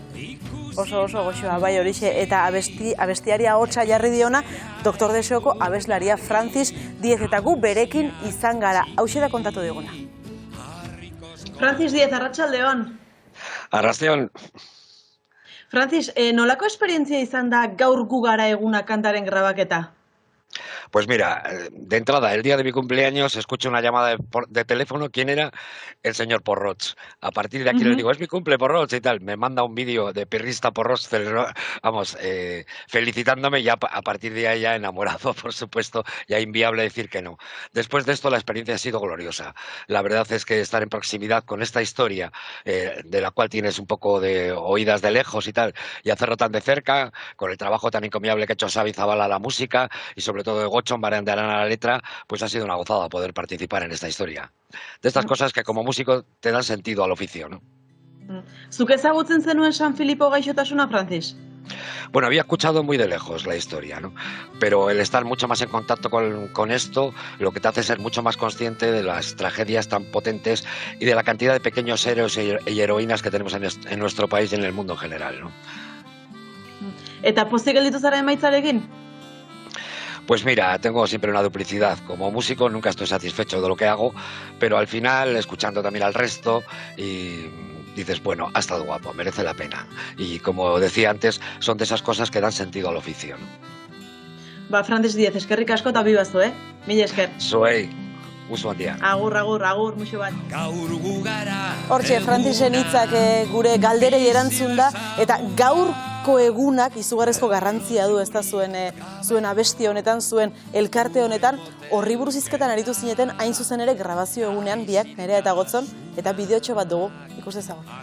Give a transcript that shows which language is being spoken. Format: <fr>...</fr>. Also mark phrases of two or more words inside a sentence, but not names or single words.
<eu>Oso goxoa bai horixe, eta abestiari ahotsa jarri diona Doktor Deseoko abeslaria Francis Diez, eta gu berekin izan gara. Hauxe da kontatu diguna. Francis Diez, arratsaldeon. Arratsaldeon. Francis, nolako esperientzia izan da gaur gu gara eguna kantaren grabaketa?</eu> <es>Pues mira, de entrada, el día de mi cumpleaños escucho una llamada de teléfono. ¿Quién era? El señor Porrots. A partir de aquí le digo, es mi cumple, Porrots, y tal. Me manda un vídeo de Pirrista Porrots, felicitándome, y a partir de ahí ya enamorado, por supuesto, ya inviable decir que no. Después de esto la experiencia ha sido gloriosa. La verdad es que estar en proximidad con esta historia, de la cual tienes un poco de oídas de lejos y tal, y hacerlo tan de cerca, con el trabajo tan encomiable que ha hecho Xabi Zabala a la música, y sobre todo de Gotzon Barandiaran a la letra, pues ha sido una gozada poder participar en esta historia. De estas cosas que como músico te dan sentido al oficio, ¿no?</es> <eu>Zuk ezagutzen zenuen San Filipo gaixotasuna, Francis?</eu> <es>Bueno, había escuchado muy de lejos la historia, ¿no? Pero el estar mucho más en contacto con esto, lo que te hace ser mucho más consciente de las tragedias tan potentes y de la cantidad de pequeños héroes y heroínas que tenemos en nuestro país y en el mundo en general, ¿no?</es> <eu>Eta pozik gelditu zara emaitzarekin?</eu> <es>Pues mira, tengo siempre una duplicidad. Como músico nunca estoy satisfecho de lo que hago, pero al final, escuchando también al resto, y dices, bueno, ha estado guapo, merece la pena. Y como decía antes, son de esas cosas que dan sentido al oficio, ¿no?</es> <eu>Francis Diez, eskerrik asko eta bibazu, Mila esker. Zuei, usu handia. Agur, muxo bat. Hortxe, Francisen hitzak gure galderei erantzun da, eta gaurko egunak izugarrezko garrantzia du, ez da zuen abesti honetan, zuen elkarte honetan, horri buruz hizketan aritu zineten hain zuzen ere grabazio egunean biak, Nerea eta Gotzon, eta bideotxo bat dugu, ikus dezagun.</eu>